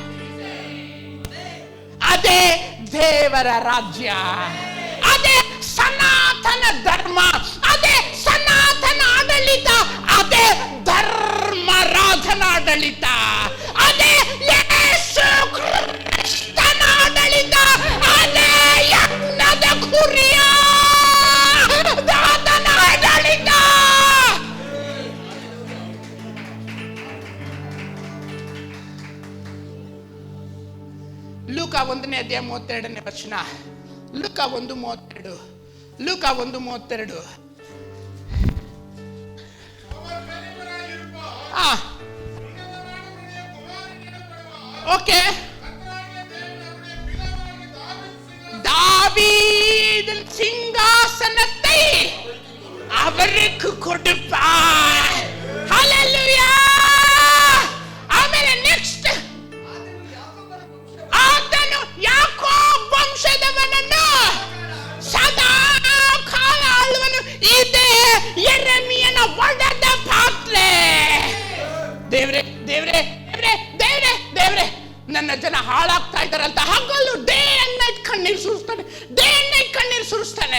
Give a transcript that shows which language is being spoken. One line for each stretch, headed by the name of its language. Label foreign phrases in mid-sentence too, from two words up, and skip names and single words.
Kannada: ಅದೇ ದೇವರ ರಾಜ್ಯ, ಅದೇ ಸನಾತನ ಧರ್ಮ, ಅದೇ ಸನಾತನ ಆಡಳಿತ, ಅದೇ ಧರ್ಮರಾಜನ ಆಡಳಿತ, ಅದೇ ಯೇಸು ಕ್ರಿಸ್ತನ ಆಡಳಿತ, ಅದೇ ಯಜ್ಞದ ಕುರಿಯ ದಾತನ ಆಡಳಿತ. ಲೂಕ 1ನೇ ಅಧ್ಯಾಯ 32ನೇ ವಚನ. ಲೂಕ 1:32. ಲೂಕ 1:32.
Tamil: ஓகே, தாவீதின் சிங்காசனத்தை அவருக்கு கொடுப்பார். ஹalleluya.
Kannada: ಆಮೇಲೆ ನೆಕ್ಸ್ಟ್ ಆತನು ಯಾಕೋಬ್ ವಂಶದವನನ್ನು ಸದಾ ಕಾಲ ಆಳುವನು. ಇದೇ ಯೆರೆಮೀಯನ ಒಡೆದ ಪಾತ್ರೆ. ದೇವ್ರೆ ದೇವ್ರೆ ದೇವ್ರೆ ದೇವ್ರೆ ದೇವ್ರೆ, ನನ್ನ ಜನ ಹಾಳಾಗ್ತಾ ಇದ್ದಾರಂತ ಹಗಲು
English: day and night
Kannada: ಕಣ್ಣೀರು ಸುರಿಸ್ತಾನೆ.